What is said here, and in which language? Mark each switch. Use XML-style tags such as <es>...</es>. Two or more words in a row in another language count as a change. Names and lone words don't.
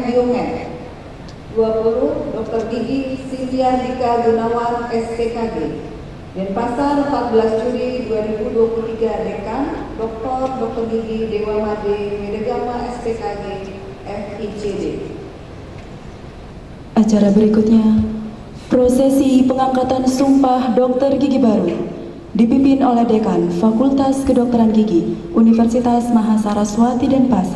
<id>Diongen. 20. Dr. Gigi Sindia Dika Gunawan SPKG. Denpasar 14 Juli 2023. Dekan Dr. Gigi Dewa Made Wedegama SPKG FICD. Acara berikutnya, prosesi pengangkatan Sumpah Dokter Gigi Baru dipimpin oleh Dekan Fakultas Kedokteran Gigi Universitas Mahasaraswati Denpasar.</id>